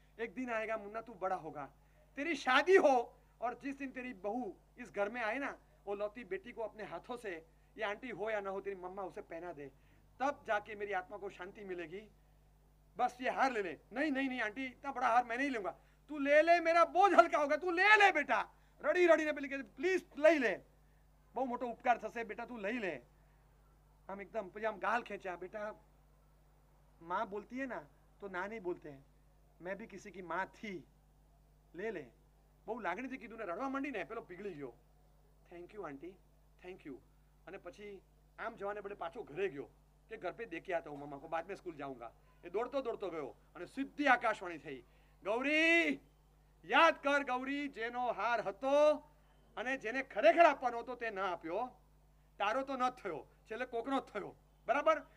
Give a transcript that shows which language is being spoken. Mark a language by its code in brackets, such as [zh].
[hi] एक दिन आएगा मुन्ना, तू बड़ा होगा, तेरी शादी हो, और जिस दिन तेरी बहू इस घर में आए ना, वो लौती बेटी को अपने हाथों से, ये आंटी हो या ना हो, तेरी मम्मा उसे पहना दे, तब जाके मेरी आत्मा को शांति मिलेगी. बस ये हार ले ले. नहीं आंटी, इतना बड़ा हार मैं नहीं लूंगा, तू ले ले, मेरा बोझ हल्का होगा, तू ले ले बेटा. [gu] રડીને પેલી કે પ્લીઝ લઈ લે, બહુ મોટો ઉપકાર થશે બેટા, તું લઈ લે. આમ એકદમ પછી આમ ગાલ ખેંચ્યા, બેટા [hi] माँ बोलती है ना तो ना नहीं बोलते हैं, मैं भी किसी की माँ थी, ले. [gu] બહુ લાગણીથી કીધું ને રડવા માંડી ને પેલો પીગળી ગયો. [en] Thank you aunty, thank you. [gu] અને પછી આમ જવાને બદલે પાછો ઘરે ગયો કે [hi] ઘર પે દેખે આતા હું મમ્મા કો, બાદ મેં સ્કૂલ જાઉંગા. [gu] એ દોડતો ગયો અને સીધી આકાશવાણી થઈ, ગૌરી યાદ કર, ગૌરી જેનો હાર હતો અને જેને ખરેખર આપવાનો હતો તે ના આપ્યો, તારો તો ન થયો, છેલ્લે કોકનો જ થયો. બરાબર?